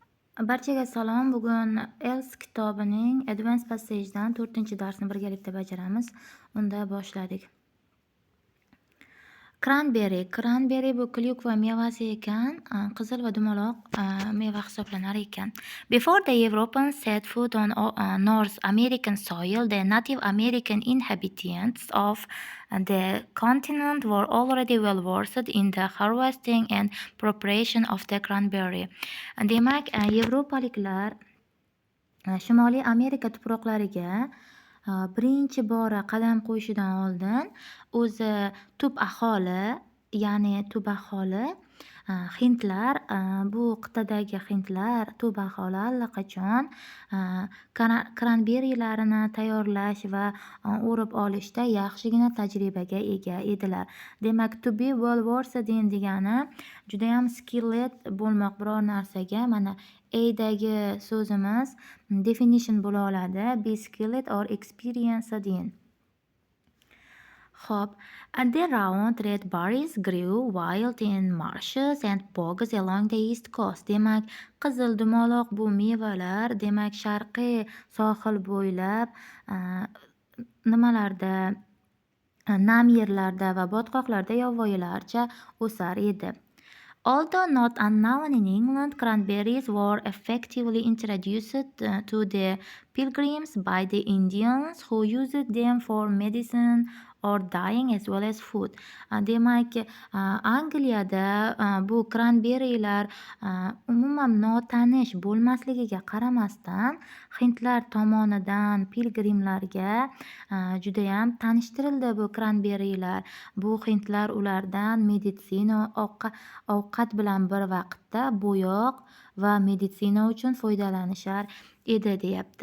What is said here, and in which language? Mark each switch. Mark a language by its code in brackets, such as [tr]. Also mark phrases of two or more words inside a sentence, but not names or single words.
[uz] Barchaga salom. Bugun ELS kitobining Advanced Passage'dan 4-darsni birgalikda bajaramiz. Unda boshladik. Cranberry bu klyukva mevasi ekan, qizil va dumaloq meva hisoblanar ekan. [en] Before the Europeans set foot on North American soil, the Native American inhabitants of the continent were already well versed in the harvesting and preparation of the cranberry. [uz] Demak, yevropaliklar Shimoliy Amerika tuproqlariga birinchi bora qadam qo'yishidan oldin o'zi tub aholi, ya'ni tub aholi hindlar, bu qit'adagi hindlar tub aholi allaqachon kranberilarini tayyorlash va o'rib olishda yaxshigina tajribaga ega edilar. Demak, [en] to be well versed in [uz] degani judayam skilled bo'lmoq biror narsaga. Mana A'dagi so'zimiz definition bo'la oladi. [en] Be skilled or experienced in. [uz] Hop. [en] The round red berries grew wild in marshes and bogs along the east coast. [uz] Demak, qizil dumaloq bu mevalar, demak, sharqiy sohil bo'ylab nimalarda, nam yerlarda va botqoqlarda yovvoyilarcha o'sar edi. [en] Although not unknown in England, cranberries were effectively introduced to the pilgrims by the Indians who used them for medicine or dyeing as well as food. [uz] Demak, Angliyada bu kranberilar umuman notanish bo'lmasligiga qaramasdan hindlar tomonidan pilgrimlarga judayam tanishtirildi bu kranberilar. Bu hindlar ulardan meditsina, ovqat bilan bir vaqtda bo'yoq va meditsina uchun foydalanishar edi deyapti.